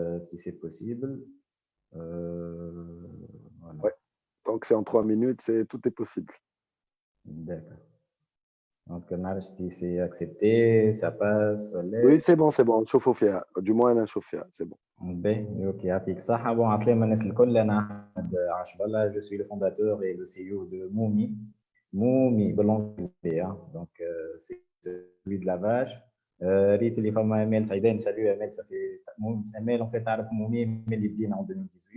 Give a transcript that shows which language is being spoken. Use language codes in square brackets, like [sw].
[fr] Si c'est possible. Voilà. Ouais. Donc c'est en 3 minutes, tout est possible. D'accord. Donc si c'est accepté, ça passe. Oui, c'est bon, on chauffe au fier. Du moins, on chauffe au fier, c'est bon. [ar] Ok, يعطيك الصحة. Bon, عسلامة الناس الكل. [fr] أنا أحمد عشبالة, je suis le fondateur et le CEO de Moumi. Moumi, donc c'est celui de la vache. [ar] ريت اللي فما امال سعيدان. سالو امال. صافي امال [fr] en fait [ar] تعرف مومي من اللي بدينا [fr] en 2018.